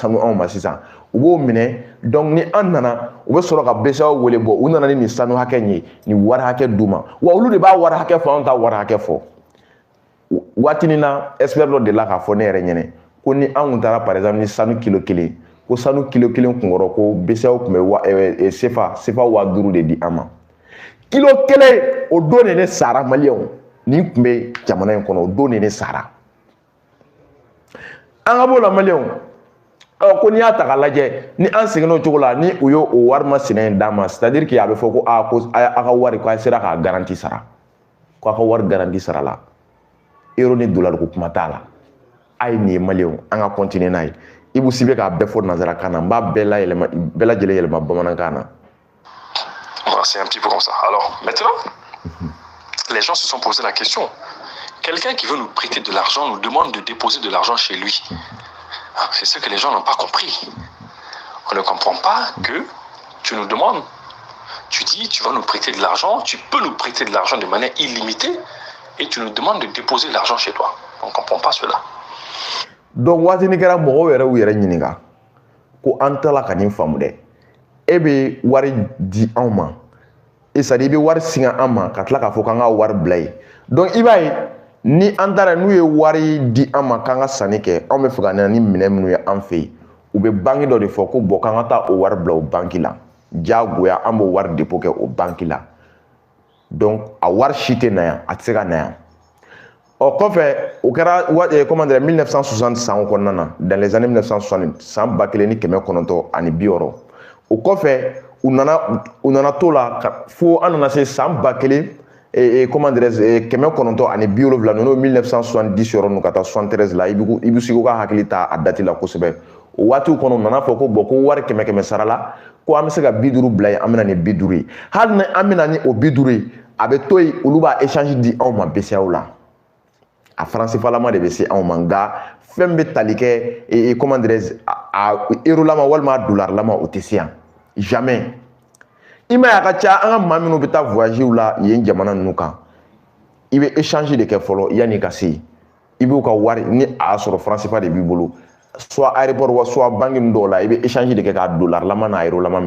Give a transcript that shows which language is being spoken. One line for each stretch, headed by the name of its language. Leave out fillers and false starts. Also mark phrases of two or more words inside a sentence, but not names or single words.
Bambara: sanu anw ma sisan u b'o minɛ donc ni an nana u bɛ sɔrɔ ka BCEAO wele bɔ u nana ni nin sanu hakɛ in ye nin wari hakɛ d'u ma wa olu de b'a wari hakɛ fɔ anw t'a wari hakɛ fɔ waatinin na expert dɔ delila k'a fɔ ne yɛrɛ ɲɛna ko ni an tun taara
French: par exemple
Bambara: ni sanu kilo 1 ko sanu kilo 1 kunkɔrɔ ko BCEAO tun bɛ CFA 5000 de di an ma kilo 1 o don de ne sara Maliyɛnw nin tun bɛ jamana in kɔnɔ o don de ne sara an ka b'o la Maliyɛnw ko n'i y'a ta k'a lajɛ ni an seginna o cogo la ni u y'o wari masina in d'an ma
French: c'est-à-dire que
Bambara: a bɛ fɔ ko ko a ka wari ko a sera k'a garanti sara ko a ka wari garanti sara la euro ni dollar ko kuma t'a la a ye nin ye Maliyɛnw an ka continuer n'a ye Ibou Sibe k'a bɛɛ fɔ nanzarakan na n b'a bɛɛ lajɛlen yɛlɛma bamanankan na.
French: C'est un petit peu comme ça. Alors maintenant, les gens se sont posé la question. Quelqu'un qui veut nous prêter de l'argent nous demande de déposer de l'argent chez lui. C'est ce que les gens n'ont pas compris. On ne comprend pas que tu nous demandes, tu dis tu vas nous prêter de l'argent, tu peux nous prêter de l'argent de manière illimitée et tu nous demandes de déposer l'argent chez toi. On ne comprend pas cela.
Bambara: Donc waatini kɛra mɔgɔw yɛrɛ y'u yɛrɛ ɲininka ko an tala ka nin faamu dɛ e bɛ wari di anw ma
French: c'est à dire
Bambara: i bɛ wari singa an ma ka tila k'a fɔ k'an ka wari bila yen donc i b'a ye ni an taara n'u ye wari di an ma k'an ka sanni kɛ anw bɛ fɛ ka na ni minɛn minnu ye an fɛ yen u bɛ banque dɔ de fɔ ko bon k'an ka taa o wari bila o banque la diyagoya an b'o wari dépôt kɛ o banque la donc a wari si tɛ na yan a tɛ se ka na yan o kɔfɛ o kɛra
French: comment dire
Bambara: 1960 san kɔnɔna na
French: dans les années 1960
Bambara: san 1960 o kɔfɛ u nana to la fo an nana se san 1000
French: comment dirais-je
Bambara: 970 ninnu 1970 yɔrɔ ninnu ka taa 73 la i bɛ se k'u ka hakili ta a dati la kosɛbɛ o waatiw kɔnɔ u nana fɔ ko bon ko wari 100 sara la ko an bɛ se ka 50 bila yen an bɛ na ni 50 ye hali ni an bɛ na ni o 50 ye a bɛ to yen olu b'a échange di anw ma BCEAO la a faransifalama de bɛ se anw ma nka fɛn bɛ tali kɛ
French: comment dirais-je
Bambara: a euro lama walima a dollar lama o tɛ se yan jamais i ma ye a ka ca an ka maa minnu bɛ taa voyage la yen jamana ninnu kan i bɛ échange de kɛ fɔlɔ yanni ka se i b'u ka wari ni a y'a sɔrɔ franc-CFA de b'i bolo soit aéroport wa soit banque ninnu dɔw la i bɛ échange de kɛ ka dollar lama n'a euro lama